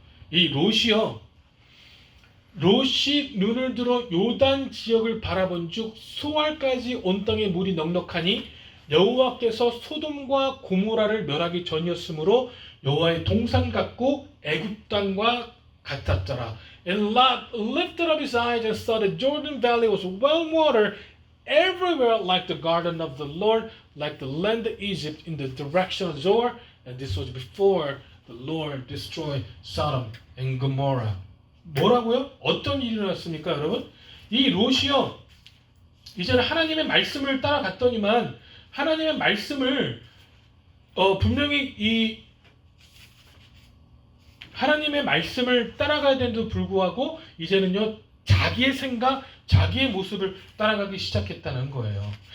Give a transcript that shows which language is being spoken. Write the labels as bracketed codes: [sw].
[ko] 이 롯이 눈을 들어 요단 지역을 바라본 즉 소알까지 온 땅에 물이 넉넉하니 여호와께서 소돔과 고모라를 멸하기 전이었으므로 여호와의 동산 같고 애굽 땅과 같았더라. [en] And Lot lifted up his eyes and saw the Jordan Valley was well watered everywhere like the garden of the Lord, like the land of Egypt in the direction of Zoar. And this was before the Lord destroyed Sodom and Gomorrah. [ko] 뭐라고요? 어떤 일이 일어났습니까, 여러분? 이 롯이요, 이제는 하나님의 말씀을 따라갔더니만 하나님의 말씀을 분명히 이 하나님의 말씀을 따라가야 되는데도 불구하고 이제는요, 자기의 생각, 자기의 모습을 따라가기 시작했다는 거예요.